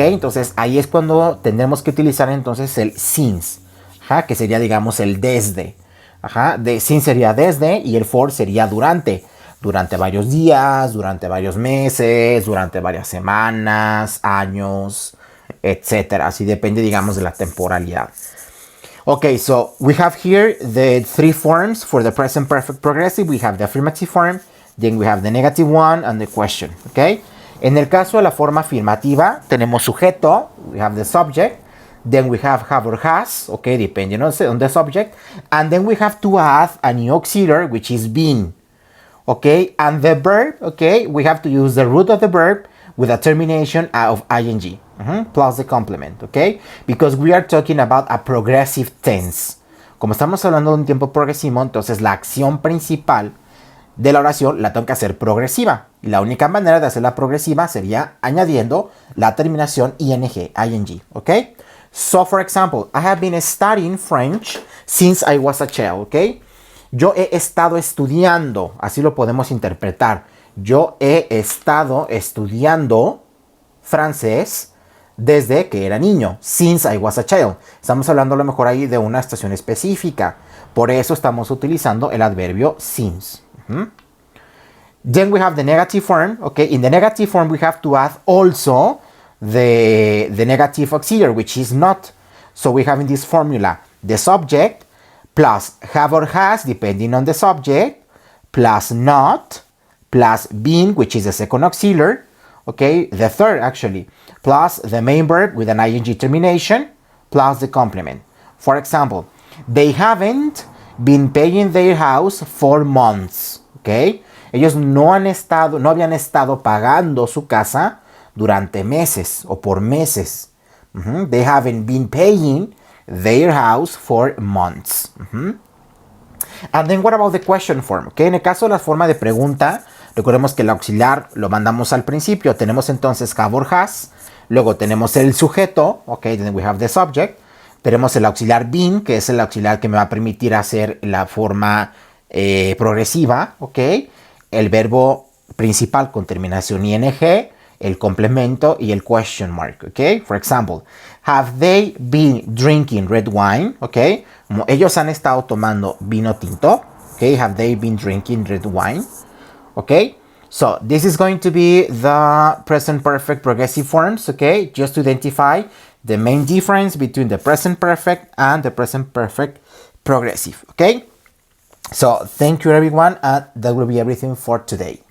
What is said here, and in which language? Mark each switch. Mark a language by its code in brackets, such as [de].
[es] Entonces ahí es cuando tendremos que utilizar entonces el since, ajá, que sería digamos el desde. Ajá, since sería desde y el for sería durante. Durante varios días, durante varios meses, durante varias semanas, años, etcétera. Así depende, digamos, de la temporalidad. [en] Okay, so we have here the three forms for the present perfect progressive. We have the affirmative form, then we have the negative one, and the question. Okay. [es] En el caso de la forma afirmativa, tenemos sujeto, [en] we have the subject, then we have or has, okay, depending on the subject, and then we have to add a new auxiliary, which is been. Okay, and the verb, okay, we have to use the root of the verb with a termination of ing, plus the complement, okay? Because we are talking about a progressive tense. [es] Como estamos hablando de un tiempo progresivo, entonces la acción principal de la oración la tengo que hacer progresiva. Y la única manera de hacerla progresiva sería añadiendo la terminación ing, okay? [en] So, for example, I have been studying French since I was a child, okay? [es] Yo he estado estudiando, así lo podemos interpretar. Yo he estado estudiando francés desde que era niño. [en] Since I was a child. [es] Estamos hablando a lo mejor ahí de una estación específica. Por eso estamos utilizando el adverbio since. [en] Then we have the negative form. Okay, in the negative form we have to add also the negative auxiliary, which is not. So we have in this formula the subject plus have or has, depending on the subject, plus not, plus been, which is the second auxiliary, okay, the third actually, plus the main verb with an ing termination, plus the complement. For example, they haven't been paying their house for months, okay. [es] Ellos no habían estado pagando su casa durante meses o por meses. [en] They haven't been paying their house for months. And then what about the question form? [es] Okay, en el caso de la forma de pregunta, recordemos que el auxiliar lo mandamos al principio. Tenemos entonces have or has. Luego tenemos el sujeto. [en] Okay, then we have the subject. [es] Tenemos el auxiliar been, que es el auxiliar que me va a permitir hacer la forma progresiva. Okay, el verbo principal con terminación ing, el complemento y el question mark, ¿ok? [en] For example, have they been drinking red wine? [es] ¿Ok? Como ellos han estado tomando vino tinto, ¿ok? [en] Have they been drinking red wine? ¿Ok? So, this is going to be the present perfect progressive forms, ¿ok? Just to identify the main difference between the present perfect and the present perfect progressive, ¿ok? So, thank you everyone, and that will be everything for today.